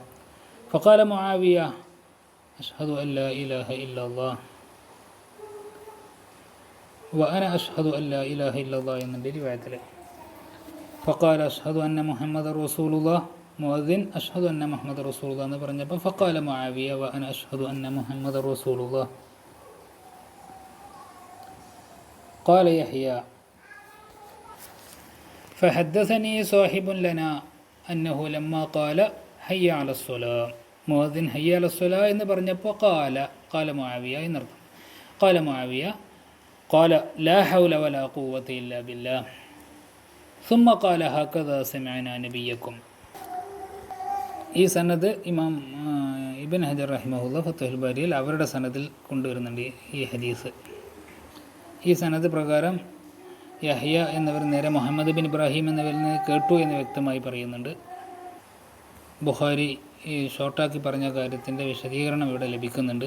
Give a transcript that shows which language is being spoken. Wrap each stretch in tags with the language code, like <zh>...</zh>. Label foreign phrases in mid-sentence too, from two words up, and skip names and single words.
<ar>فقال معاوية أشهد أن لا إله إلا الله وأنا أشهد أن لا إله إلا الله</ar> <ml>എന്നുണ്ട് റിവായത്തിൽ.</ml> <ar>فقال أشهد أن محمدا رسول الله. മുഅദ്ദിൻ أشهد أن محمدا رسول الله</ar> <ml>എന്ന് പറഞ്ഞപ്പോൾ</ml> <ar>فقال معاوية وأنا أشهد أن محمدا رسول الله. قال يحيى فحدثني صاحب لنا أنه لما قال حي على الصلاة المؤذن حي على الصلاة</ar> <ml>എന്ന് പറഞ്ഞപ്പോൾ</ml> <ar>قال معاوية എന്നർത്ഥം. قال معاوية قال لا حول ولا قوة إلا بالله ثم قال هكذا سمعنا نبيكم.</ar> <ml>ഈ സനദ് ഇമാം ഇബ്ൻ ഹജർ റഹിമഹുല്ലാ ഫത്ഹുൽ ബാരിയിൽ അവരുടെ സനദിൽ കൊണ്ടുവരുന്നുണ്ട് ഈ ഹദീസ്. ഈ സനദ് പ്രകാരം യഹ്യ എന്നവർ നേരെ മുഹമ്മദ് ബിൻ ഇബ്രാഹിം എന്നവരിൽ നിന്ന് കേട്ടു എന്ന് വ്യക്തമായി പറയുന്നുണ്ട്. ബുഖാരി ഈ ഷോർട്ടാക്കി പറഞ്ഞ കാര്യത്തിൻ്റെ വിശദീകരണം ഇവിടെ ലഭിക്കുന്നുണ്ട്.</ml>